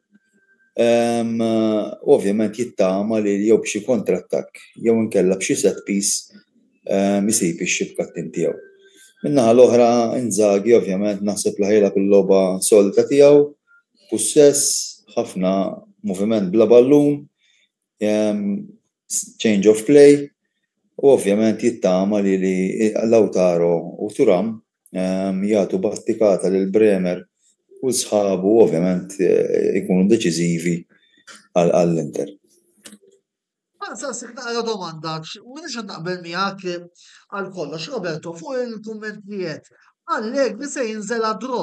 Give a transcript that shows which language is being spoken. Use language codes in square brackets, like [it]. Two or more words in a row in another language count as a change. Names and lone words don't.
[mt] Ovvjament jittama li jew b'xi kontrattakk jew inkella b'xi [en] set piece [mt] isib ix-xibkattin tiegħu. Min-naħa l-oħra Inzaghi ovvjament naħseb li ħejla bil-logħba solita tiegħu, possess, ħafna moviment bla ballun, [en] change of play, [mt] u ovvjament jittama li Lautaro u Thuram jagħtu battikata lil Bremer u sħabu ovvjament ikunu deċiżivi għall-Inter. Saqsik naqra domanda, minix naqbel miegħek għal kollox, Roberto, fuq il-kummentijiet, Allegri se jinżel draw.